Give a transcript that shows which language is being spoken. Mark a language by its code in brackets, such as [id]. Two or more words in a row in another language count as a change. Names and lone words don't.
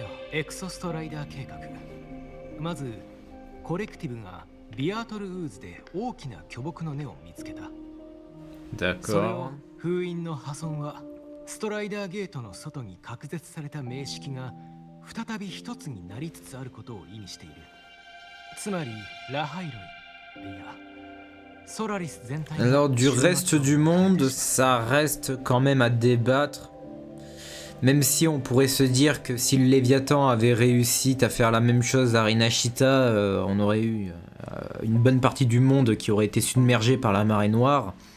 [ja] エクソストライダー計画。まずコレクティブがビアートルウーズで大きな巨木の根を見つけた。それを [fr] D'accord. [ja] 封印の破損はストライダーゲートの外に隔絶された名式が再び一つになりつつあることを意味している。つまりラハイロイ、いやソラリス全体が [fr] Alors du reste du monde, ça reste quand même à débattre. Même si on pourrait se dire que si le Léviathan avait réussi à faire la même chose à Rinashita, on aurait eu une bonne partie du monde qui aurait été submergée par la marée noire.